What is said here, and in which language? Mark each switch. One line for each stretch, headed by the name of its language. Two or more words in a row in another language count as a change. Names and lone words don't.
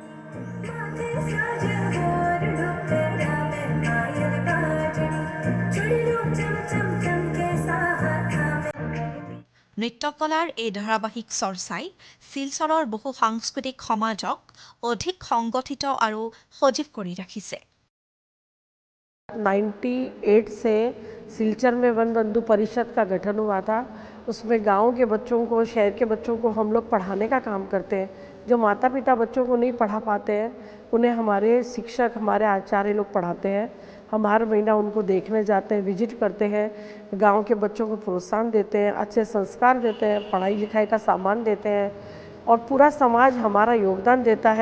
Assamese: নৃত্যকলাৰ এই ধাৰাবাহিক চৰ্চাই শিলচৰৰ বহু সাংস্কৃতিক সমাজক অধিক সংগঠিত আৰু সজীৱ কৰি ৰাখিছে।
Hindi: 98 से सिलचर में वन बंधु परिषद का गठन हुआ था। उसमें गांव के बच्चों को, शहर के बच्चों को हम लोग पढ़ाने का काम करते हैं। जो माता पिता बच्चों को नहीं पढ़ा पाते हैं उन्हें हमारे शिक्षक, हमारे आचार्य लोग पढ़ाते हैं। हम हर महीना उनको देखने जाते हैं, विजिट करते हैं, गांव के बच्चों को प्रोत्साहन देते हैं, अच्छे संस्कार देते हैं, पढ़ाई लिखाई का सामान देते हैं और पूरा समाज हमारा योगदान देता है।